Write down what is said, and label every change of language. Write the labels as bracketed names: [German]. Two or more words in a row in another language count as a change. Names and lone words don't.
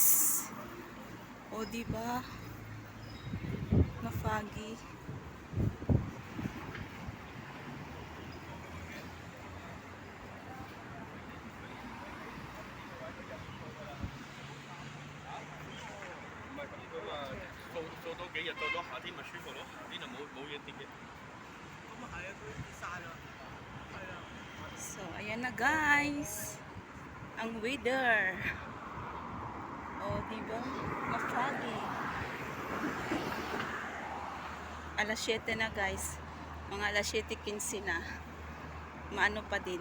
[Filipino] O diba? Na-foggy. [Cantonese] 做多幾日到咗夏天咪舒服咯，夏天就冇嘢跌嘅。咁啊係啊，佢跌晒啦。係啊。 [Filipino] So ayan na guys. Ang weather. O diba? Na-foggy. Alas 7 na guys. Mga alas 7:15 na. Maano pa din.